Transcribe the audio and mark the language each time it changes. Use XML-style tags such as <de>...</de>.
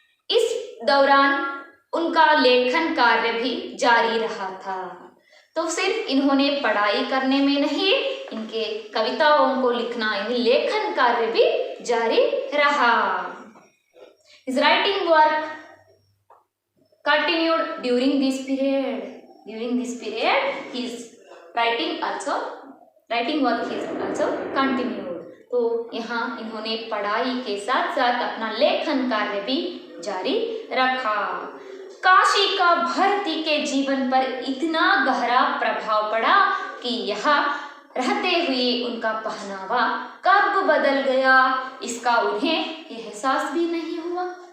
<hi>इस दौरान उनका लेखन कार्य भी जारी रहा था। तो सिर्फ इन्होंने पढ़ाई करने में नहीं, इनके कविताओं को लिखना यानी लेखन कार्य भी जारी रहा।</hi> <en>His writing work continued during this period. During this period, his writing work is also continued.</en> <hi>तो यहाँ इन्होंने पढ़ाई के साथ साथ अपना लेखन कार्य भी जारी रखा। काशी का भारती के जीवन पर इतना गहरा प्रभाव पड़ा कि यहाँ रहते हुए उनका पहनावा कब बदल गया इसका उन्हें एहसास भी नहीं हुआ।</hi>